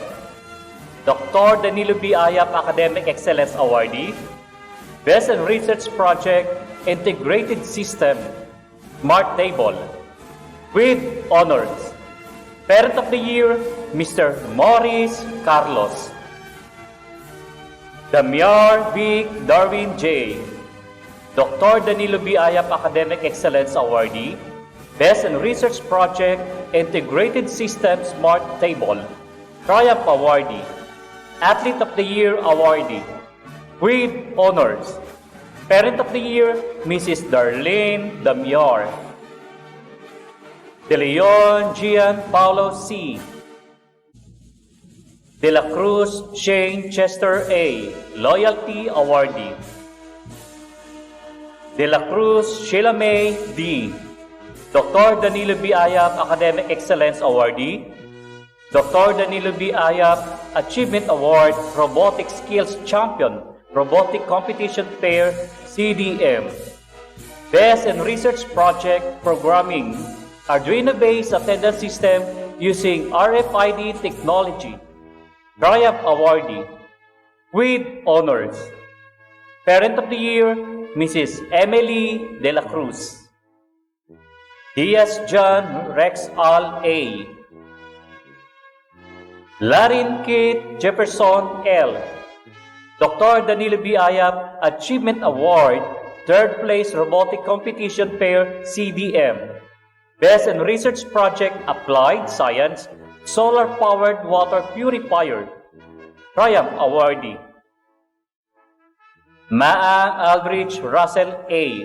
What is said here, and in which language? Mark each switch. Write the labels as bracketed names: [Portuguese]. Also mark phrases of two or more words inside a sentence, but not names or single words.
[English] Dr. Danilo B. Ayap Academic Excellence Awardee, Best in Research Project, Integrated System, Smart Table. With honors, Parent of the Year, Mr. Maurice Carlos. Damiar B. Darwin J. Dr. Danilo B. Ayap Academic Excellence Awardee, Best in Research Project, Integrated System Smart Table, Triumph Awardee, Athlete of the Year Awardee, with honors. Parent of the Year, Mrs. Darlene Damiar. De Leon Gian Paulo C. De la Cruz Shane Chester A. Loyalty Awardee. De la Cruz Sheila May D. Dr. Danilo B. Ayap Academic Excellence Awardee, Dr. Danilo B. Ayap Achievement Award Robotic Skills Champion, Robotic Competition Pair, CDM. Best in Research Project, Programming, Arduino-based attendance system using RFID technology, Triumph Awardee, with honors. Parent of the Year, Mrs. Emily De La Cruz. Diaz John Rex Al A. Larin Kate Jefferson L. Dr. Danilo B. Ayap Achievement Award, Third Place Robotic Competition Pair, CDM. Best in Research Project, Applied Science, Solar-Powered Water Purifier, Triumph Awardee. Maa Aldrich Russell A.